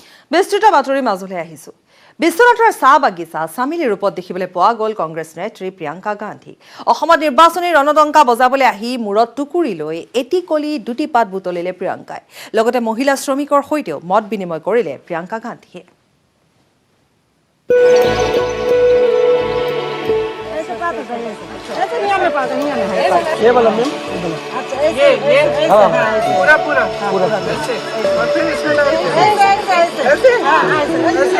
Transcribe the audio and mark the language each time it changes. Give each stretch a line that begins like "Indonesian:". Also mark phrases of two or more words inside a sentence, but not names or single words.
Assamese: বিস্তৃত বাতৰি মাজলৈ আহিছো। বিশ্বনাথৰ চাহ বাগিচা চামিলি ৰূপত দেখিবলৈ পোৱা গ'ল কংগ্ৰেছ নেত্ৰী প্ৰিয়ংকা গান্ধী। অসমত নিৰ্বাচনী ৰণদংকা বজাবলৈ আহি মূৰত টুকুৰি লৈ এটি কলি দুটি পাত বুটলিলে প্ৰিয়ংকাই। লগতে মহিলা শ্ৰমিকৰ সৈতেও মত বিনিময় কৰিলে প্ৰিয়ংকা গান্ধীয়ে।
Hindi: ये वाला मैम ये पूरा पूरा पूरा और फिर इसमें ऐसे